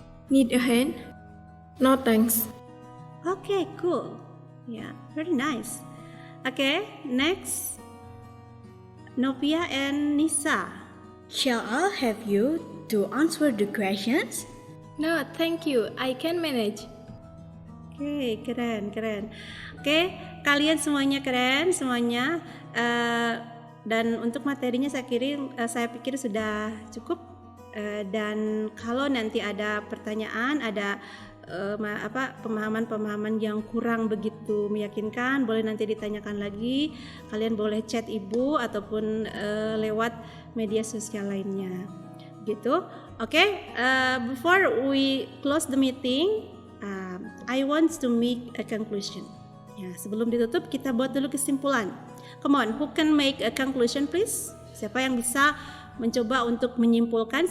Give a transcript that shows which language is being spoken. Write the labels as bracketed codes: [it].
[en] Need a hand? No thanks. Okay, cool. Yeah, very nice. Okay, next, Novia and Nisa. Shall I have you to answer the questions? No, thank you. I can manage. [id] Oke, keren. Oke, kalian semuanya keren, semuanya. Dan untuk materinya saya pikir sudah cukup. Dan kalau nanti ada pertanyaan, ada pemahaman-pemahaman yang kurang begitu meyakinkan, boleh nanti ditanyakan lagi. Kalian boleh chat ibu ataupun lewat media sosial lainnya, gitu. [en] Oke, before we close the meeting, I want to make a conclusion. [id] Ya, sebelum ditutup kita buat dulu kesimpulan. [en] Come on, who can make a conclusion please? [id] Siapa yang bisa mencoba untuk menyimpulkan?